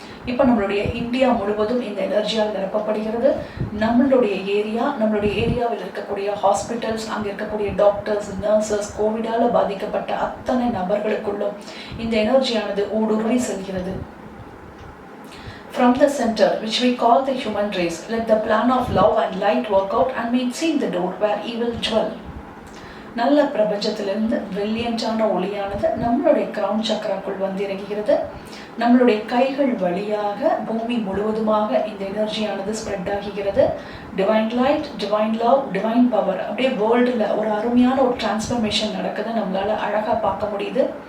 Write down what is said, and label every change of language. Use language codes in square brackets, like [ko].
[ta] இப்போ நம்மளுடைய இந்தியா முழுவதும் இந்த எனர்ஜியால் நிரப்பப்படுகிறது. நம்மளுடைய ஏரியாவில் இருக்கக்கூடிய ஹாஸ்பிட்டல்ஸ், அங்கே இருக்கக்கூடிய டாக்டர்ஸ், நர்சஸ், கோவிடால் பாதிக்கப்பட்ட அத்தனை நபர்களுக்குள்ளும் இந்த எனர்ஜியானது ஊடுருவி செல்கிறது. [en] From the center, which we call the human race, let the plan of love and light work out and make seen the door where evil dwell. [ta] நல்ல பிரபஞ்சத்திலிருந்து பிரில்லியண்டான ஒளியானது நம்மளுடைய கிரவுன் சக்கராக்குள் வந்து இறங்குகிறது. நம்மளுடைய கைகள் வழியாக பூமி முழுவதுமாக இந்த எனர்ஜியானது ஸ்ப்ரெட் ஆகிறது. Divine light, divine love, divine power, அப்படியே வேர்ல்டில் ஒரு அருமையான ஒரு டிரான்ஸ்ஃபர்மேஷன் நடக்குது, நம்மளால் அழகாக பார்க்க முடியுது.